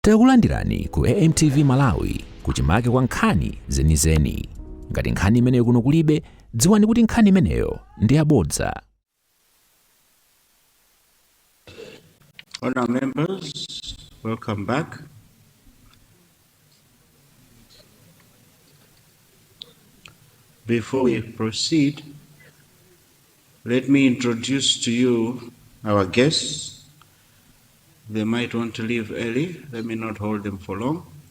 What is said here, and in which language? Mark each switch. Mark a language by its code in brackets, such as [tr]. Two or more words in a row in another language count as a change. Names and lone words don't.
[ny] Takulandirani ku AMTV Malawi kuchimake kwa nkhani zenizeni. Ngati nkhani imeneyo kuno kulibe, dziwani kuti nkhani imeneyo ndi yabodza. [en] Honourable members, welcome back. Before we proceed, let me introduce to you our guests. They might want to leave early. Let me not hold them for long.